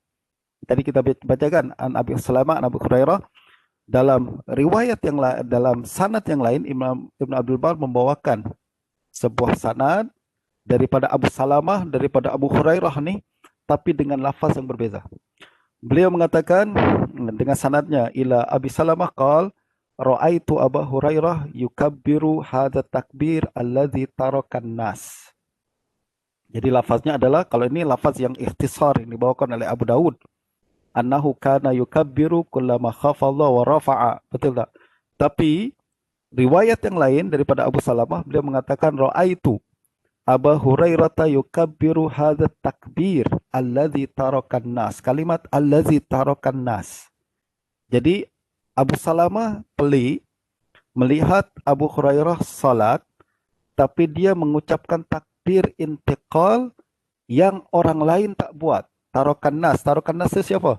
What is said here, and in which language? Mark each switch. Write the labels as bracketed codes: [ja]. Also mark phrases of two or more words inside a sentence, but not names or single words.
[ms] Tadi kita bacakan an Abi Salamah, an Abu Hurairah. Dalam riwayat yang dalam sanad yang lain, Imam Ibn Abdul Bar membawakan sebuah sanad daripada Abu Salamah, daripada Abu Hurairah ni, tapi dengan lafaz yang berbeza. Beliau mengatakan dengan sanadnya [ar] إلى أبي سلمة قال رأيت أبو هريرة يكبر هذا التكبير الذي ترك الناس. [ms] Jadi lafaznya adalah, kalau ini lafaz yang ikhtisar yang dibawakan oleh Abu Daud, [ar] أنه كان يكبر كلما خفض ورفع. [ms] Betul tak? Tapi riwayat yang lain daripada Abu Salamah, beliau mengatakan [ar] رأيت أبو هريرة يكبر هذا التكبير الذي ترك الناس. [ms] Kalimat [ar] الذي ترك الناس. [ms] Jadi Abu Salamah pelik melihat Abu Hurairah salat, tapi dia mengucapkan takbir intiqal yang orang lain tak buat. [ar] ترك الناس [ms] itu siapa?